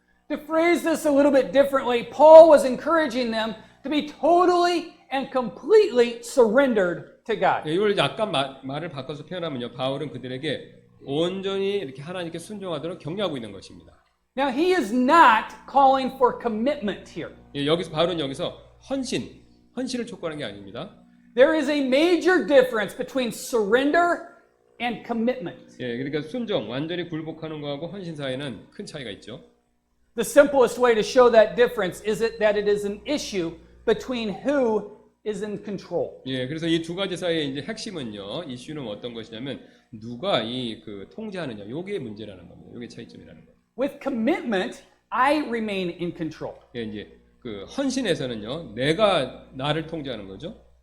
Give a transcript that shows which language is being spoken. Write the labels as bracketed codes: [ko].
[en] To phrase this a little bit differently, Paul was encouraging them to be totally and completely surrendered to God. [ko] 예, 이걸 약간 말을 바꿔서 표현하면요, 바울은 그들에게 온전히 이렇게 하나님께 순종하도록 격려하고 있는 것입니다. [en] Now, he is not calling for commitment here. [ko] 예, 바울은 여기서 헌신을 촉구하는 게 아닙니다. [en] There is a major difference between surrender and commitment. [ko] 예, 그러니까 순종, 완전히 굴복하는 거하고 헌신 사이에는 큰 차이가 있죠. [en] The simplest way to show that difference is that it is an issue between who is in control. [ko] 예, 그래서 이 두 가지 사이의 이제 핵심은요, 이슈는 어떤 것이냐면 누가 통제하느냐, 요게 문제라는 겁니다. 요게 차이점이라는 거예요. [en] With commitment, I remain in control. [ko] 예, 이제 그 헌신에서는요, 내가 나를 통제하는 거죠.